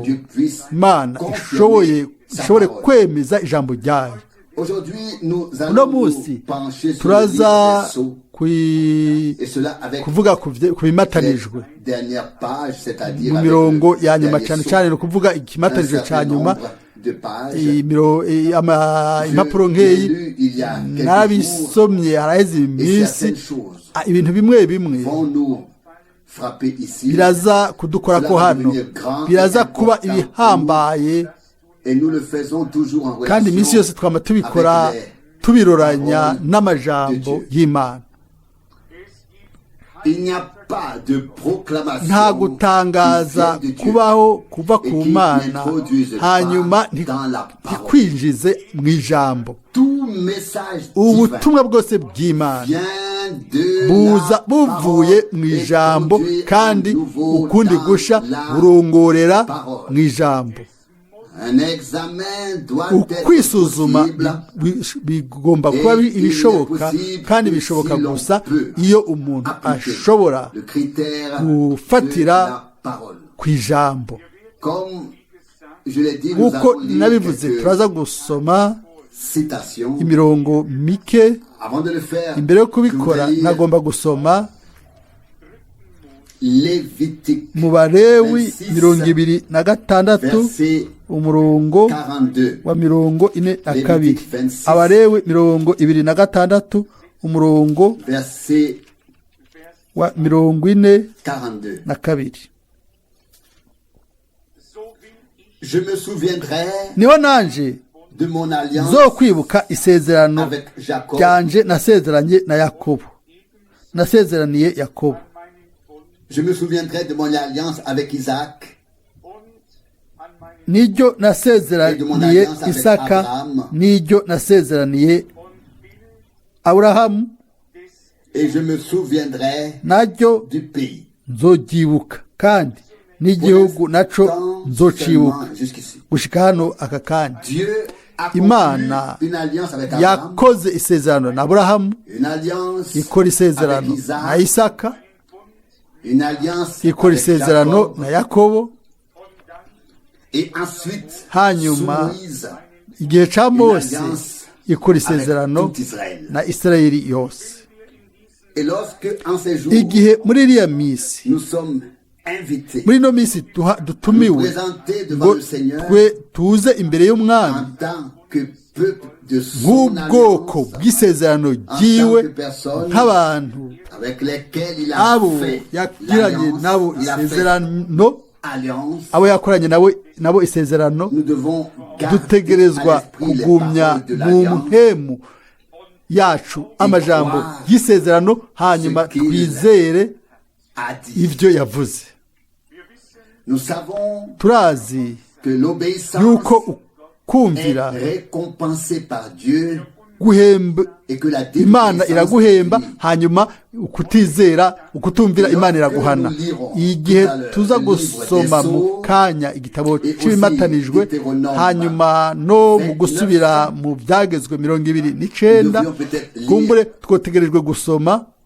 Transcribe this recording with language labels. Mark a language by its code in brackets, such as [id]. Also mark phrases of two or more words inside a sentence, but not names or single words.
[fr] que Dieu puisse [rn] imana [fr] confirmer sa [rn] ishobore [fr] parole. [rn] kwemeza ijambo ryayo [fr] Aujourd'hui, nous [rn] uno [fr] allons nous [rn] munsi [fr] pencher sur le [rn] turaza [fr] livre des Sceaux, et cela avec [rn] kuvuga ku bimatanijwe [fr] les dernières pages, c'est-à-dire [rn] mu [fr] avec [rn] mirongo [fr] le [rn] ya nyuma [fr] dernier [rn] cyane [fr] sceau. [rn] cyane ni ukuvuga [fr] Un [rn] ikimatanijwe cya [fr] certain [rn] nyuma [fr] nombre de pages. [rn] impapuro [fr] Je l'ai [rn] nk'eyi [fr] lu il y a quelques jours, [rn] narabisomye haraheze [fr] et [rn] iminsi [fr] certaines choses [rn] ibintu bimwe bimwe [fr] vont nous frapper ici. [rn] biraza kudukora ko hano biraza kuba ibihambaye [fr] Et nous le faisons toujours en [rn] kandi iminsi yose [fr] relation [rn] twama tubikora [fr] avec les [rn] tubiroranya n'amajambo y'imana [fr] Il n'y a pas de proclamation [rn] nta gutangaza [fr] qui vient de Dieu [rn] kubaho kuva [fr] et [rn] ku [fr] qui [rn] mana [fr] n'introduise [rn] hanyuma [fr] pas dans la parole. [rn] ntikwinjize mu ijambo [fr] Tout message divin [rn] ubutumwa bwose bw'imana [fr] vient de [rn] buza [fr] la [rn] buvuye [fr] parole [rn] mu [fr] et [rn] ijambo [fr] conduit [rn] kandi [fr] à nouveau [rn] ukundi [fr] dans [rn] gusha [fr] la [rn] burongorera [fr] parole. [rn] mu ijambo [fr] Un examen doit être [rn] ukwisuzuma [fr] possible [rn] bigomba kuba ibishoboka kandi bishoboka gusa iyo umuntu ashobora [fr] le critère [rn] gufatira [fr] de la parole. [rn] ku ijambo [fr] Comme je l'ai dit, nous [rn] nk'uko [fr] allons lire [rn] nabivuze [fr] quelques [rn] turaza gusoma [fr] citations. [rn] imirongo mike [fr] Avant de le faire, [rn] imbere yo [fr] je [rn] kubikora [fr] voudrais lire [rn] nagomba gusoma [fr] Lévitique, [rn] mu Balewi 26 [fr] verset [rn] umurongo 42. wa 42 [fr] Lévitique 26, [rn] Abalewi 26 umurongo [fr] verset [rn] wa 42 [fr] 42. Je me souviendrai [rn] niho nanje [fr] de mon alliance [rn] zo kwibuka isezerano [fr] avec Jacob [rn] ryanje nasezeranye na Yakobo nasezeraniye Yakobo [fr] Je me souviendrai de mon alliance avec Isaac [rn] n'iryo nasezeraniye Isaka n'iryo nasezeraniye Aburahamu [fr] et je me souviendrai [rn] naryo [fr] du pays. [rn] nzogyibuka kandi n'igihugu naco nzocibuka [fr] Jusqu'ici. [rn] gushika hano aka kanya [fr] Dieu a [rn] Imana [fr] conclu une alliance avec Abraham, [rn] yakoze isezerano na Aburahamu [fr] une alliance [rn] ikora isezerano [fr] avec Isaac, [rn] na Isaka [fr] une alliance [rn] ikora [fr] avec [rn] isezerano [fr] Jacob, [rn] na Yakobo [fr] et ensuite [rn] hanyuma [fr] sous Moïse, [rn] igihe ca [fr] une [rn] Mose [fr] alliance [rn] ikora [fr] avec [rn] isezerano [fr] tout Israël. [rn] na Isirayeli yose [fr] Et lorsque en ces jours [rn] igihe muri iriya misi [fr] nous sommes invités [rn] muri ino misi [fr] nous [rn] dutumiwe [fr] présenter devant [rn] ngo [fr] le Seigneur [rn] twe tuze imbere y'umwami [fr] en tant que peuple de son [rn] nk'ubwoko [fr] alliance, [rn] bw'isezerano [fr] en tant [rn] ryiwe [fr] que personne [rn] nk'abantu [fr] avec lesquels il a [rn] abo [fr] fait [rn] yagiranye nabo [fr] l'alliance, il a fait [rn] isezerano [fr] alliance. [rn] abo yakoranye nabo isezerano [fr] Nous devons garder [rn] dutegerezwa [fr] à l'esprit les [rn] kugumya [fr] paroles de [rn] mu [fr] l'alliance [rn] muhemu yacu amajambo y'isezerano hanyuma twizere [fr] a dit. [rn] ibyo yavuze [fr] Nous savons [rn] turazi [fr] que l'obéissance [rn] yuko [fr] est [rn] kumvira [fr] récompensée par Dieu [rn] guhemba [fr] et que la [rn] imana [fr] désobéissance [rn] iraguhemba [fr] est punie. [rn] hanyuma ukutumvira imana iraguhana igihe tuza gusoma mu kanya igitabo cy'ibimatanijwe hanyuma no mu gusubira mu byagezwe 29 kumbure twotegerejwe gusoma